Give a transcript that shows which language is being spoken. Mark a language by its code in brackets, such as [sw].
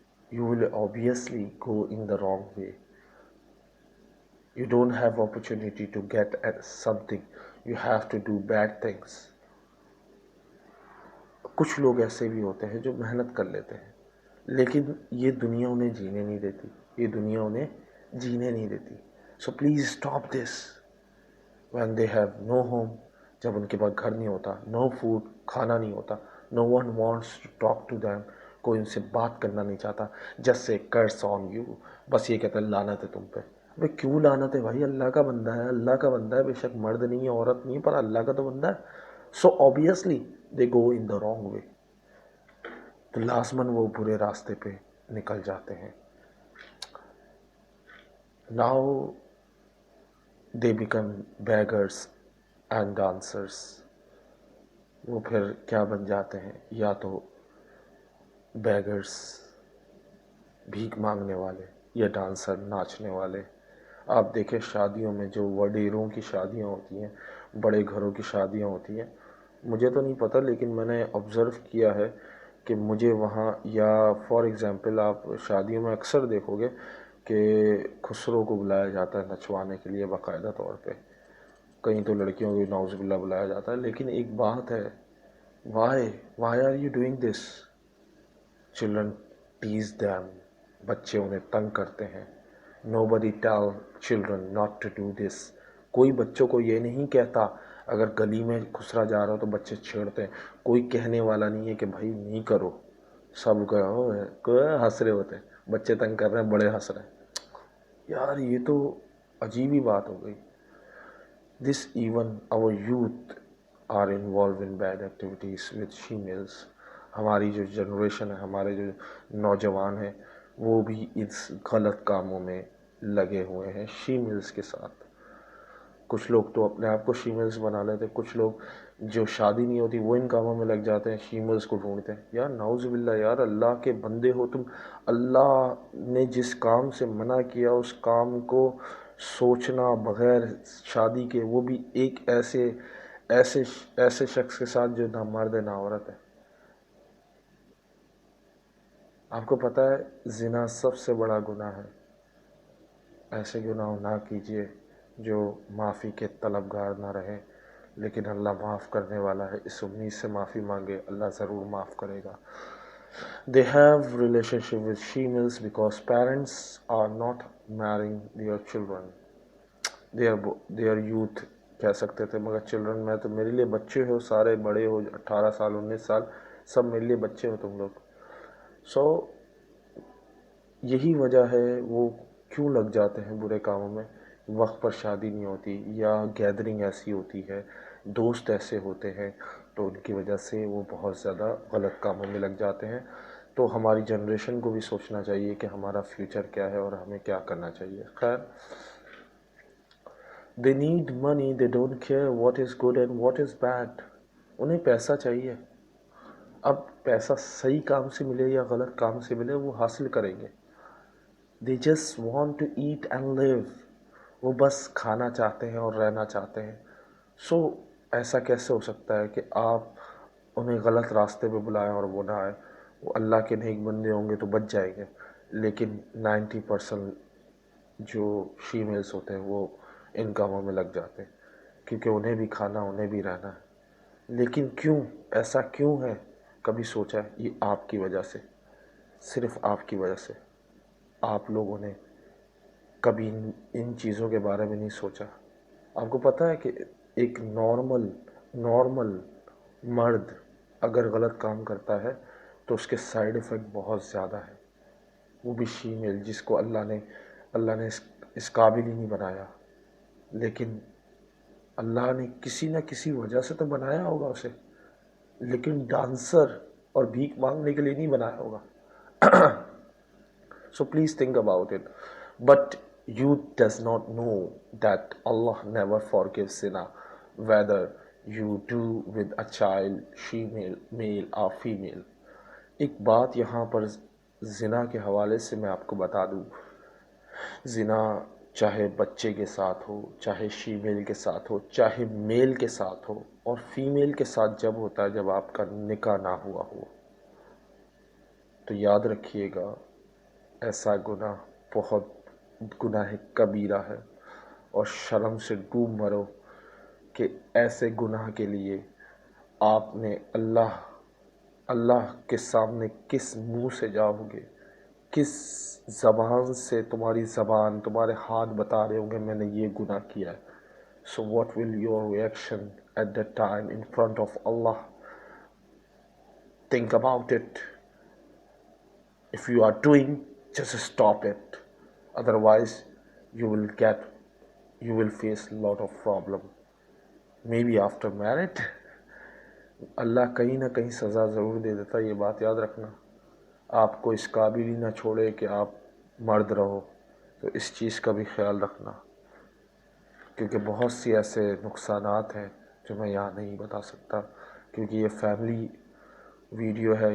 [en] You will obviously go in the wrong way. You don't have opportunity to get at something. You have to do bad things. [ur] کچھ لوگ ایسے بھی ہوتے ہیں جو محنت کر لیتے ہیں، لیکن یہ دنیا انہیں جینے نہیں دیتی، یہ دنیا انہیں جینے نہیں دیتی. [en] So please stop this. When they have no home, [ur] جب ان کے پاس گھر نہیں ہوتا، [en] no food، [ur] کھانا نہیں ہوتا، [en] no one wants to talk to them، [ur] کوئی ان سے بات کرنا نہیں چاہتا. [en] just say curse on you، [ur] بس یہ کہتا ہے لعنت ہے تم پہ. بھائی کیوں لعنت ہے بھائی؟ اللہ کا بندہ ہے، اللہ کا بندہ ہے، بے شک مرد نہیں ہے، عورت نہیں ہے، پر اللہ کا تو بندہ ہے. [en] so obviously they go in the wrong way. [ur] تو لازماً وہ برے راستے پہ نکل جاتے ہیں. [en] now they become beggars and dancers. [ur] وہ پھر کیا بن جاتے ہیں؟ یا تو بیگرس، بھیک مانگنے والے، یا ڈانسر، ناچنے والے. آپ دیکھیں شادیوں میں جو وڈیروں کی شادیاں ہوتی ہیں، بڑے گھروں کی شادیاں ہوتی ہیں، مجھے تو نہیں پتہ لیکن میں نے آبزرو کیا ہے کہ مجھے وہاں، یا فار ایگزامپل آپ شادیوں میں اکثر دیکھو گے کہ خسروں کو بلایا جاتا ہے نچوانے کے لیے باقاعدہ طور پہ. کہیں تو لڑکیوں کو نعوذ باللہ بلایا جاتا ہے. لیکن ایک بات ہے، [en] why are you doing this? Children tease them. [ur] بچے انہیں تنگ کرتے ہیں. [en] Nobody tell children not to do this. [ur] کوئی بچوں کو یہ نہیں کہتا. اگر گلی میں خسرا جا رہا ہو تو بچے چھیڑتے ہیں. کوئی کہنے والا نہیں ہے کہ بھائی نہیں کرو. سب ہنس رہے ہوتے ہیں، بچے تنگ کر رہے ہیں، بڑے ہنس رہے ہیں. یار یہ تو عجیب ہی بات ہو گئی. [en] This even our youth are involved in bad activities with females. [ur] ہماری جو جنریشن ہے، ہمارے جو نوجوان ہیں، وہ بھی اس غلط کاموں میں لگے ہوئے ہیں شیمیلز کے ساتھ. کچھ لوگ تو اپنے آپ کو شیمیلز بنا لیتے، کچھ لوگ جو شادی نہیں ہوتی وہ ان کاموں میں لگ جاتے ہیں، شیمیلز کو ڈھونڈتے ہیں. یار نعوذ باللہ، یار اللہ کے بندے ہو تم. اللہ نے جس کام سے منع کیا اس کام کو سوچنا بغیر شادی کے، وہ بھی ایک ایسے شخص کے ساتھ جو نہ مرد ہے نہ عورت ہے. آپ کو پتہ ہے زنا سب سے بڑا گناہ ہے. ایسے گناہ نہ کیجیے جو معافی کے طلبگار نہ رہے، لیکن اللہ معاف کرنے والا ہے. اس امید سے معافی مانگے، اللہ ضرور معاف کرے گا. [en] They have relationship with females because parents are not marrying their children. They are youth [ur] کہہ سکتے تھے، مگر چلڈرن میں تو میرے لیے بچے ہو، سارے بڑے ہو، 18 سال 19 سال، سب میرے لیے بچے ہو تم لوگ. سو یہی وجہ ہے وہ کیوں لگ جاتے ہیں برے کاموں میں. وقت پر شادی نہیں ہوتی، یا گیدرنگ ایسی ہوتی ہے، دوست ایسے ہوتے ہیں، تو ان کی وجہ سے وہ بہت زیادہ غلط کاموں میں لگ جاتے ہیں. تو ہماری جنریشن کو بھی سوچنا چاہیے کہ ہمارا فیوچر کیا ہے اور ہمیں کیا کرنا چاہیے. [en] خیر، they need money, they don't care what is good and what is bad. [ur] انہیں پیسہ چاہیے. اب پیسہ صحیح کام سے ملے یا غلط کام سے ملے، وہ حاصل کریں گے. they just want to eat and live. وہ بس کھانا چاہتے ہیں اور رہنا چاہتے ہیں. سو ایسا کیسے ہو سکتا ہے کہ آپ انہیں غلط راستے پہ بلائیں اور وہ نہ آئے؟ وہ اللہ کے نیک بندے ہوں گے تو بچ جائیں گے، لیکن 90% جو فیمیلز ہوتے ہیں وہ ان کاموں میں لگ جاتے ہیں، کیونکہ انہیں بھی کھانا، انہیں بھی رہنا ہے. لیکن کیوں ایسا کیوں ہے؟ کبھی سوچا ہے؟ یہ آپ کی وجہ سے، صرف آپ کی وجہ سے. آپ لوگوں نے کبھی ان چیزوں کے بارے میں نہیں سوچا. آپ کو پتہ ہے کہ ایک نارمل مرد اگر غلط کام کرتا ہے تو اس کے سائیڈ ایفیکٹ بہت زیادہ ہے. وہ بھی فیمیل جس کو اللہ نے اس قابل ہی نہیں بنایا، لیکن اللہ نے کسی نہ کسی وجہ سے تو بنایا ہوگا اسے، لیکن ڈانسر اور بھیک مانگنے کے لیے نہیں بنایا ہوگا. [en] So please think about it. But youth does not know that Allah never forgives zina, whether you do with a child, female, male or female. [ur] ایک بات یہاں پر زنا کے حوالے سے میں آپ کو بتا دوں. زنا چاہے بچے کے ساتھ ہو، چاہے فیمیل کے ساتھ ہو، چاہے میل کے ساتھ ہو، اور فیمیل کے ساتھ جب ہوتا ہے جب آپ کا نکاح نہ ہوا ہو، تو یاد رکھیے گا ایسا گناہ بہت گناہ کبیرہ ہے. اور شرم سے ڈوب مرو کہ ایسے گناہ کے لیے آپ نے اللہ کے سامنے کس منہ سے جاؤ گے، کس زبان سے تمہاری زبان، تمہارے ہاتھ بتا رہے ہوں گے میں نے یہ گناہ کیا ہے. [en] So what will your reaction at that time in front of Allah? Think about it. If you are doing, just stop it. Otherwise, you will face a lot of problem. Maybe after marriage, [ur] اللہ کہیں نہ کہیں سزا ضرور دے دیتا، یہ بات یاد رکھنا. آپ کو اس قابل ہی نہ چھوڑے کہ آپ مرد رہو، تو اس چیز کا بھی خیال رکھنا، کیونکہ بہت سی ایسے نقصانات ہیں جو میں یہاں نہیں بتا سکتا، کیونکہ یہ فیملی ویڈیو ہے.